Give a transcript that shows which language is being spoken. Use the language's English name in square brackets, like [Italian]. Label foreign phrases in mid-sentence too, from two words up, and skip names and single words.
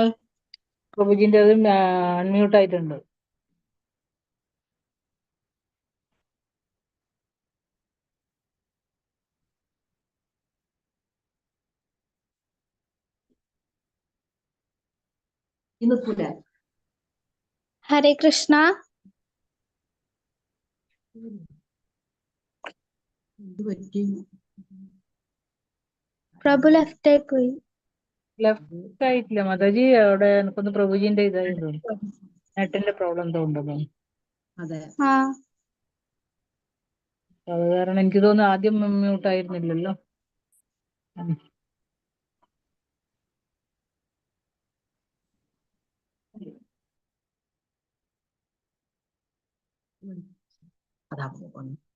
[Malayalam] പ്രഭുജിന്റെ അത് അൺമ്യൂട്ട് ആയിട്ടുണ്ട്. [Sanskrit] Hare Krishna. [Malayalam] Prabhu left പോയി. ലെഫ്റ്റ് ആയിട്ടില്ല മാതാജി, അവിടെ എനിക്കൊന്ന് പ്രഭുജിന്റെ ഇതായിരുന്നു, നെറ്റിന്റെ പ്രോബ്ലം എന്തോ ഉണ്ടെന്ന്. അതെ. ആ അത് കാരണം എനിക്ക് തോന്നുന്നു ആദ്യം മ്യൂട്ട് ആയിരുന്നില്ലല്ലോ. അതാ പോകുന്നു.